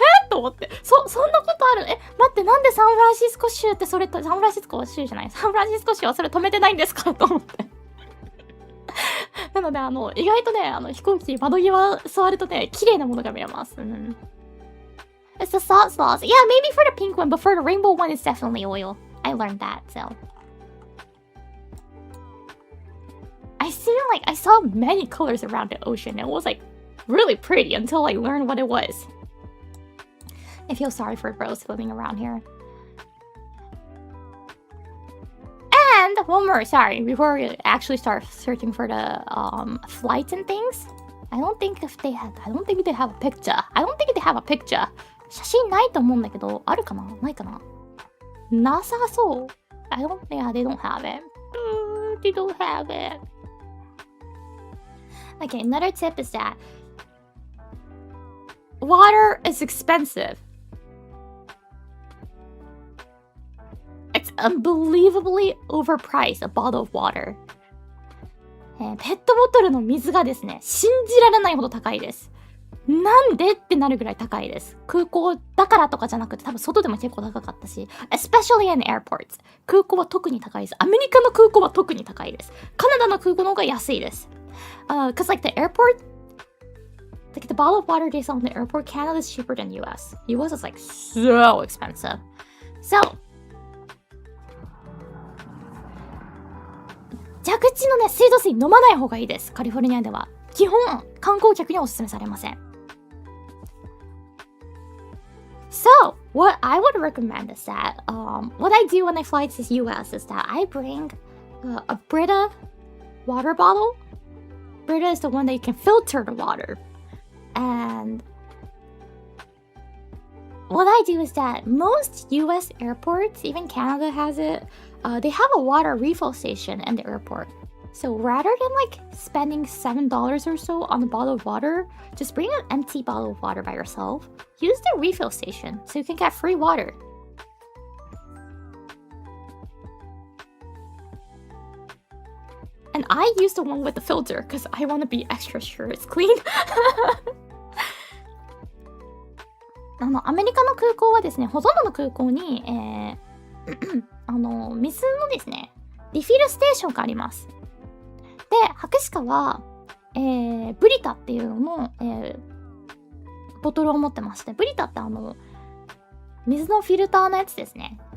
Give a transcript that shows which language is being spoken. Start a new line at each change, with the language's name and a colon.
Japanese: と思って、そんなことある？待って、なんでサンフランシスコ州ってそれと、サンフランシスコ州じゃない、サンフランシスコ州はそれ止めてないんですかと思って。なので、意外とね、飛行機窓際座るとね、綺麗なものが見えます。
English: It's the salt sauce. Yeah, maybe for the pink one, but for the rainbow one, it's definitely oil. I learned that, so. I saw many colors around the ocean. It was like really pretty until I learned what it was. I feel sorry for bros living around here. And one more, sorry, before we actually start searching for the flights and things. I don't think they have a picture.
Japanese: 写真ないと思うんだけど、あるかなないかななさそう。
English: Yeah, they don't have it. They don't have it. Okay, another tip is that water is expensive. It's unbelievably overpriced, a bottle of water.
Japanese: ペットボトルの水がですね、信じられないほど高いです。なんでってなるぐらい高いです。空港だからとかじゃなくて、多分外でも結構高かったし、
English: especially in airports。
Japanese: 空港は特に高いです。アメリカの空港は特に高いです。カナダの空港の方が安いです。
English: Cause like the airport, like the bottle of water they sell in the airport, Canada is cheaper than US. US is like so expensive.
Japanese: So, 蛇口のね、水道水飲まない方がいいです。カリフォルニアでは。基本、観光客にはおすすめされません。
English: So, what I would recommend is that, what I do when I fly to the US is that I bring a Brita water bottle. Brita is the one that you can filter the water. And what I do is that most US airports, even Canada has it, they have a water refill station in the airport. So rather than like spending $7 or so on a bottle of water, just bring an empty bottle of water by yourself. Use the refill station so you can get free water. And I use the one with the filter because I want to be extra sure it's clean.
Japanese: アメリカの空港はですね、ほとんどの空港に、水のですね、リフィルステーションがあります。で、博士課は、ブリタっていうのの、ボトルを持ってまして、ブリタって水のフィルターのやつですね。